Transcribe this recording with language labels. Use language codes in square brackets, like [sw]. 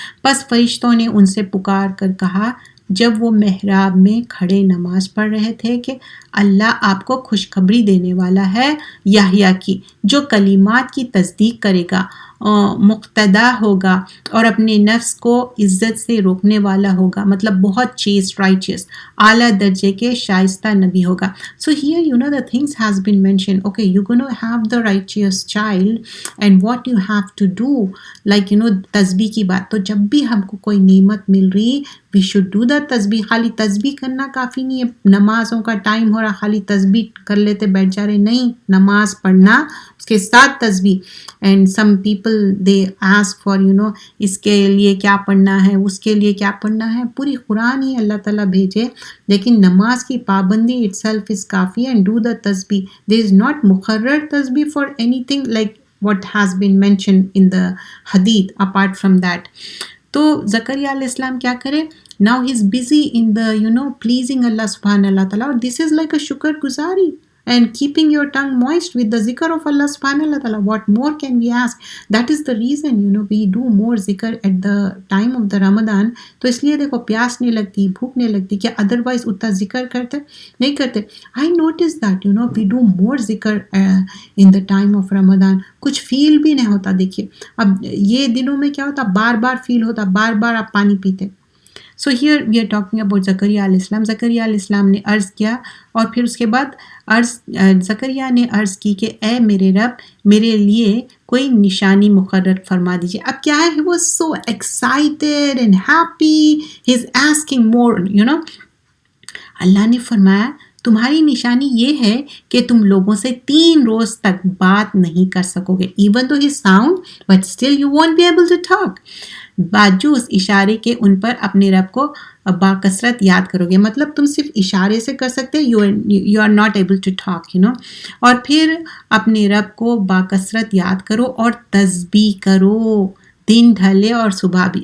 [ur] بس فرشتوں نے ان سے پکار کر کہا جب وہ محراب میں کھڑے نماز پڑھ رہے تھے کہ اللہ آپ کو خوشخبری دینے والا ہے یحییٰ کی، جو کلمات کی تصدیق کرے گا، مقتدا ہوگا اور اپنے نفس کو عزت سے روکنے والا ہوگا، مطلب بہت چیز رائچیس، اعلیٰ درجے کے شائستہ نبی ہوگا. [en] So here the things has been mentioned. Okay, you're going to have the righteous child and what you have to do, like [ur] تسبیح کی بات. تو جب بھی ہم کو کوئی نعمت مل رہی [en] we should do the tasbih. [ur] خالی تسبیح کرنا کافی نہیں ہے. نمازوں کا ٹائم ہو رہا، خالی تسبیح کر لیتے بیٹھ جا رہے، نہیں. نماز پڑھنا اس کے ساتھ تسبیح. [en] and some people they ask for [ur] اس کے لیے کیا پڑھنا ہے، اس کے لیے کیا پڑھنا ہے. پوری قرآن ہی اللہ تعالیٰ بھیجے، لیکن نماز کی پابندی [en] itself is [ur] coffee. [en] and do the [ur] تسبیح. [en] There is not مقرر tasbih for anything like what has been mentioned in the hadith apart from that. [ur] تو زکریا علیہ السلام کیا کرے؟ [en] now he is busy in the pleasing Allah subhanahu wa ta'ala. This is like a shukr guzari and keeping your tongue moist with the zikr of Allah subhanahu wa ta'ala. What more can we ask? That is the reason we do more zikr at the time of the Ramadan. [ur] تو اس لیے دیکھو پیاس نہیں لگتی، بھوک نہیں لگتی. کیا ادروائز اتنا ذکر کرتے نہیں کرتے؟ [en] I notice that we do more zikr in the time of Ramadan. [ur] کچھ فیل بھی نہیں ہوتا. دیکھیے اب یہ دنوں میں کیا ہوتا، بار بار فیل ہوتا، بار بار آپ پانی پیتے. [en] so here we are talking about [ur] زکریا علیہ السلام. زکریا علیہ السلام نے عرض کیا اور پھر اس کے بعد زکریا نے عرض کی کہ اے میرے رب میرے لیے کوئی نشانی مقرر فرما دیجیے. اب کیا ہے، [en] he was so excited and happy, he's asking more. [ur] اللہ نے فرمایا تمہاری نشانی یہ ہے کہ تم لوگوں سے 3 روز تک بات نہیں کر سکو گے. [en] Even though his sound but still you won't be able to talk. [ur] باجو اس اشارے کے ان پر اپنے رب کو باکثرت یاد کرو گے. مطلب تم صرف اشارے سے کر سکتے، [en] you are not able to talk [ur] اور پھر اپنے رب کو باکثرت یاد کرو اور تسبیح کرو دن ڈھلے اور صبح بھی.